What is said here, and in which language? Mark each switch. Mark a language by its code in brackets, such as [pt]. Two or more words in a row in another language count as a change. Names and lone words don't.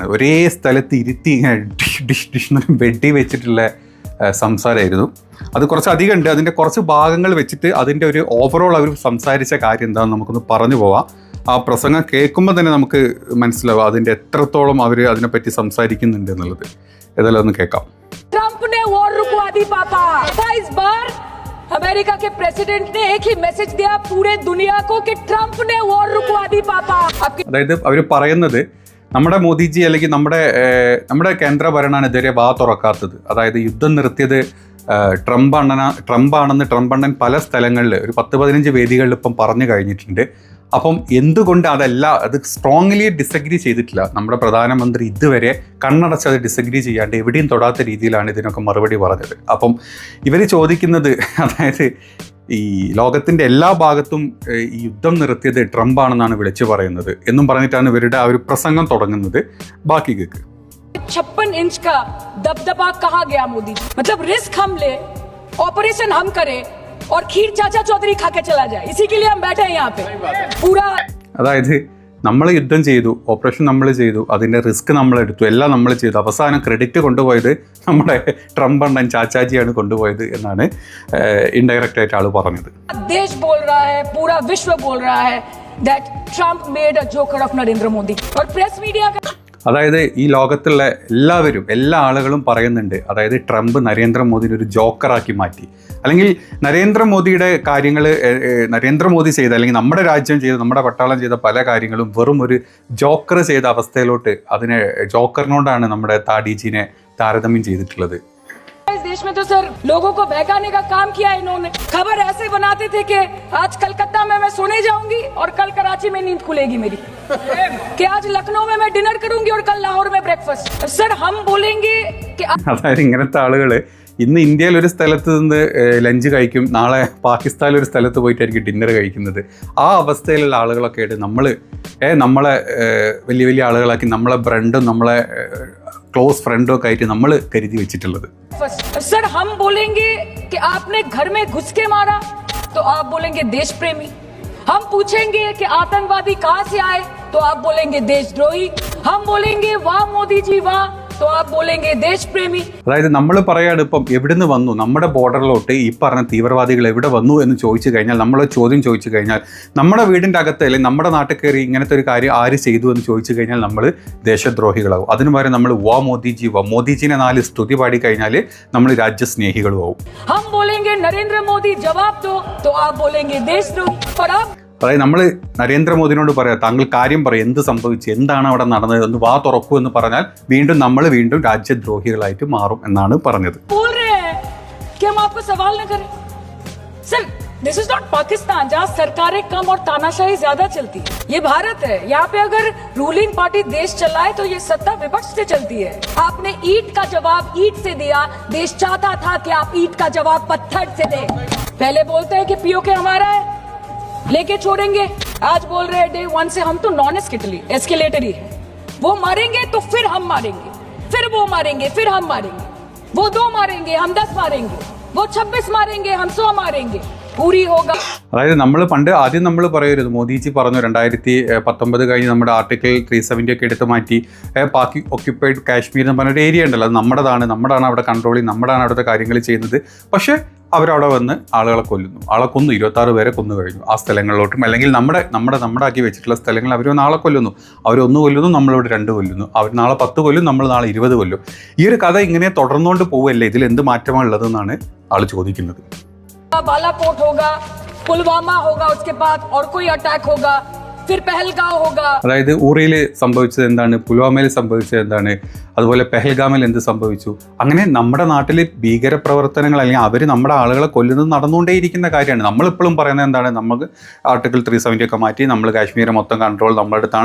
[ml] ഒരേ സ്ഥലത്ത് ഇരുത്തി ഡിഷ് വെടി വെച്ചിട്ടുള്ള സംസാരമായിരുന്നു. അത് കുറച്ച് അധികം ഉണ്ട്. അതിൻ്റെ കുറച്ച് ഭാഗങ്ങൾ വെച്ചിട്ട് അതിൻ്റെ ഒരു ഓവറോൾ അവർ സംസാരിച്ച കാര്യം എന്താണെന്ന് നമുക്കൊന്ന് പറഞ്ഞു പോവാം. ആ പ്രസംഗം കേൾക്കുമ്പോൾ തന്നെ നമുക്ക് മനസ്സിലാവും അതിൻ്റെ എത്രത്തോളം അവർ അതിനെപ്പറ്റി സംസാരിക്കുന്നുണ്ട് എന്നുള്ളത്. ഏതായാലും ഒന്ന് കേൾക്കാം. [hi] ट्रंप ने वॉर रुकवा दी पापा। इस बार अमेरिका के प्रेसिडेंट ने एक ही मैसेज दिया पूरे दुनिया को कि ट्रंप ने वॉर रुकवा दी पापा। [ml] അതായത് അവർ പറയുന്നത്, നമ്മുടെ മോദിജി അല്ലെങ്കിൽ നമ്മുടെ കേന്ദ്ര ഭരണമാണ് ഇതുവരെ വാ തുറക്കാത്തത്. അതായത് യുദ്ധം നിർത്തിയത് ട്രംപാണെന്ന് ട്രംപണ്ണൻ പല സ്ഥലങ്ങളിൽ ഒരു 10-15 വേദികളിൽ ഇപ്പം പറഞ്ഞു കഴിഞ്ഞിട്ടുണ്ട്. അപ്പം എന്തുകൊണ്ട് അത് [en] strongly disagree [ml] ചെയ്തിട്ടില്ല നമ്മുടെ പ്രധാനമന്ത്രി. ഇതുവരെ കണ്ണടച്ചത് ഡിസഗ്രി ചെയ്യാണ്ട് എവിടെയും തൊടാത്ത രീതിയിലാണ് ഇതിനൊക്കെ മറുപടി പറഞ്ഞത്. അപ്പം ഇവർ ചോദിക്കുന്നത്, അതായത് ഈ ലോകത്തിൻ്റെ എല്ലാ ഭാഗത്തും ഈ യുദ്ധം നിർത്തിയത് ട്രംപാണെന്നാണ് വിളിച്ചു പറയുന്നത് എന്നും പറഞ്ഞിട്ടാണ് ഇവരുടെ ആ ഒരു പ്രസംഗം തുടങ്ങുന്നത്. ബാക്കി കേൾക്ക്. [hi] 56 इंच का दबदबा कहा गया मोदी, मतलब रिस्क हम ले, ऑपरेशन हम करें और खीर चाचा चौधरी खा के चला जाए, इसी के लिए हम बैठे हैं यहाँ पे पूरा. [ml] അതായത് നമ്മൾ യുദ്ധം ചെയ്തു, ഓപ്പറേഷൻ നമ്മൾ ചെയ്തു, അതിൻ്റെ റിസ്ക് നമ്മളെടുത്തു, എല്ലാം നമ്മൾ ചെയ്തു. അവസാനം ക്രെഡിറ്റ് കൊണ്ടുപോയത് നമ്മുടെ ട്രംപ് അണ്ണൻ ചാച്ചാജിയാണ് കൊണ്ടുപോയത് എന്നാണ് ഇൻഡയറക്റ്റ് ആയിട്ട് ആള് പറഞ്ഞത്. [hi] देश बोल रहा है, पूरा विश्व बोल रहा है [en] that Trump made a joker of Narendra Modi [hi] और [en] press media [hi] का. [ml] അതായത് ഈ ലോകത്തുള്ള എല്ലാ ആളുകളും പറയുന്നുണ്ട്, അതായത് ട്രംപ് നരേന്ദ്രമോദിനെ ഒരു ജോക്കറാക്കി മാറ്റി. അല്ലെങ്കിൽ നരേന്ദ്രമോദിയുടെ കാര്യങ്ങൾ, നരേന്ദ്രമോദി ചെയ്ത അല്ലെങ്കിൽ നമ്മുടെ രാജ്യം ചെയ്ത, നമ്മുടെ പട്ടാളം ചെയ്ത പല കാര്യങ്ങളും വെറും ഒരു ജോക്കർ ചെയ്ത അവസ്ഥയിലോട്ട്, അതിനെ ജോക്കറിനോടാണ് നമ്മുടെ താടിജീനെ താരതമ്യം ചെയ്തിട്ടുള്ളത്. [hi] इस देश में तो सर लोगों को बहकाने का काम किया इन्होंने. खबर ऐसे बनाते थे कि आज कलकत्ता में मैं सोने जाऊंगी और कल कराची में नींद खुलेगी मेरी, कि आज लखनऊ में मैं डिनर करूंगी और कल लाहौर में ब्रेकफास्ट. सर हम बोलेंगे कि [ml] അതായത് ഇങ്ങനത്തെ ആളുകൾ ഇന്ന് ഇന്ത്യയിൽ ഒരു സ്ഥലത്ത് നിന്ന് ലഞ്ച് കഴിക്കും, നാളെ പാകിസ്ഥാനിൽ ഒരു സ്ഥലത്ത് പോയിട്ടായിരിക്കും ഡിന്നർ കഴിക്കുന്നത്. ആ അവസ്ഥയിലുള്ള ആളുകളൊക്കെ ആയിട്ട് നമ്മളെ വലിയ വലിയ ആളുകളാക്കി, നമ്മളെ ബ്രണ്ടും നമ്മളെ ക്ലോസ് ഫ്രണ്ടും ഒക്കെ ആയിട്ട് നമ്മൾ കരുതി വെച്ചിട്ടുള്ളത്. [hi] सर हम बोलेंगे कि आपने घर में घुस के मारा तो आप बोलेंगे देश प्रेमी. हम पूछेंगे कि आतंकवादी कहां से आए तो आप बोलेंगे देशद्रोही. हम बोलेंगे वाह मोदी जी वाह तो आप बोलेंगे देश प्रेमी. [ml] അതായത് നമ്മൾ പറയാണ്, ഇപ്പം എവിടുന്ന് വന്നു, നമ്മുടെ ബോർഡറിലോട്ട് ഈ പറഞ്ഞ തീവ്രവാദികൾ എവിടെ വന്നു എന്ന് ചോദിച്ചു കഴിഞ്ഞാൽ, നമ്മൾ ചോദ്യം ചോദിച്ചു കഴിഞ്ഞാൽ, നമ്മുടെ വീടിൻ്റെ അകത്ത് അല്ലെങ്കിൽ നമ്മുടെ നാട്ടിൽ കയറി ഇങ്ങനത്തെ ഒരു കാര്യം ആര് ചെയ്തു എന്ന് ചോദിച്ചു കഴിഞ്ഞാൽ നമ്മൾ ദേശദ്രോഹികളാവും. അതിനു പകരം നമ്മൾ വാ മോദിജി വാ, മോദിജിനെ 4 സ്തുതി പാടി കഴിഞ്ഞാൽ നമ്മൾ രാജ്യസ്നേഹികളും ആവും. [hi] हम बोलेंगे नरेंद्र मोदी जवाब दो तो आप बोलेंगे देशद्रोही. और आप, [ml] അതായത് നമ്മൾ നരേന്ദ്രമോദിനോട് പറയാം, താങ്കൾ കാര്യം പറയും, എന്ത് സംഭവിച്ചു, എന്താണ് അവിടെ നടന്നത് എന്ന് വാ തുറക്കൂ എന്ന് പറഞ്ഞാൽ നമ്മൾ വീണ്ടും രാജ്യദ്രോഹികളായിട്ട് മാറും എന്നാണ് പറഞ്ഞത്. [hi] बोल रहे हैं कि हम आपको सवाल न करें. सर [en] this is not [hi] पाकिस्तान जहाँ सरकारें कम और तानाशाही ज्यादा चलती है. ये भारत है. यहाँ पे अगर [en] ruling party [hi] देश चलाए तो ये सत्ता विपक्ष से चलती है. आपने ईंट का जवाब ईंट से दिया. देश चाहता था कि आप ईंट का जवाब पत्थर से दें. पहले बोलते हैं कि पीओके हमारा है, लेके छोड़ेंगे. आज बोल रहे हैं डे 1 से हम तो [en] non escalatory [hi] है. वो मारेंगे तो फिर हम मारेंगे, फिर वो मारेंगे, फिर हम मारेंगे. वो 2 मारेंगे, हम 10 मारेंगे. वो 26 मारेंगे, हम 100 मारेंगे. पूरी होगा. [ml] അതായത് ആദ്യം നമ്മൾ പറയരുത്, മോദിജി പറഞ്ഞു 2019 കഴിഞ്ഞ് നമ്മുടെ ആർട്ടിക്കിൾ 370 ഒക്കെ എടുത്ത് മാറ്റി പാക് ഒക്യുപ്പൈഡ് കാശ്മീർ എന്ന് പറഞ്ഞൊരു ഏരിയ ഉണ്ടല്ലോ, അത് നമ്മുടെതാണ് അവിടെ കൺട്രോൾ ചെയ്യും, നമ്മുടെയാണ് അവിടുത്തെ കാര്യങ്ങൾ ചെയ്യുന്നത്. പക്ഷേ അവരവിടെ വന്ന് ആളുകളെ കൊല്ലുന്നു. ആളെ കൊന്നു, 26 പേരെ കൊന്നു കഴിഞ്ഞു ആ സ്ഥലങ്ങളിലോട്ടും, അല്ലെങ്കിൽ നമ്മുടെ ആക്കി വെച്ചിട്ടുള്ള സ്ഥലങ്ങൾ അവർ വന്ന് ആളെ കൊല്ലുന്നു. അവരൊന്ന് കൊല്ലുന്നു, നമ്മളിവിടെ 2 കൊല്ലുന്നു. അവർ നാളെ 10 കൊല്ലും, നമ്മൾ നാളെ 20 കൊല്ലും. ഈ ഒരു കഥ ഇങ്ങനെ തുടർന്നുകൊണ്ട് പോവല്ലേ, ഇതിൽ എന്ത് മാറ്റമാണ് ഉള്ളതെന്നാണ് ആൾ ചോദിക്കുന്നത്. [hi] बालाकोट होगा, पुलवामा होगा, उसके बाद और कोई अटैक होगा, फिर पहलगांव होगा. [ml] അതായത് ഊറിയിൽ സംഭവിച്ചത് എന്താണ്, പുൽവാമയിൽ സംഭവിച്ചത് എന്താണ്, അതുപോലെ പെഹൽഗാമിൽ എന്ത് സംഭവിച്ചു, അങ്ങനെ നമ്മുടെ നാട്ടിൽ ഭീകരപ്രവർത്തനങ്ങൾ അല്ലെങ്കിൽ അവർ നമ്മുടെ ആളുകളെ കൊല്ലുന്നത് നടന്നുകൊണ്ടേയിരിക്കുന്ന കാര്യമാണ്. നമ്മളിപ്പോഴും പറയുന്നത് എന്താണ്, നമുക്ക് ആർട്ടിക്കിൾ 370 ഒക്കെ മാറ്റി നമ്മൾ കാശ്മീരെ മൊത്തം കൺട്രോൾ നമ്മുടെ അടുത്താണ്.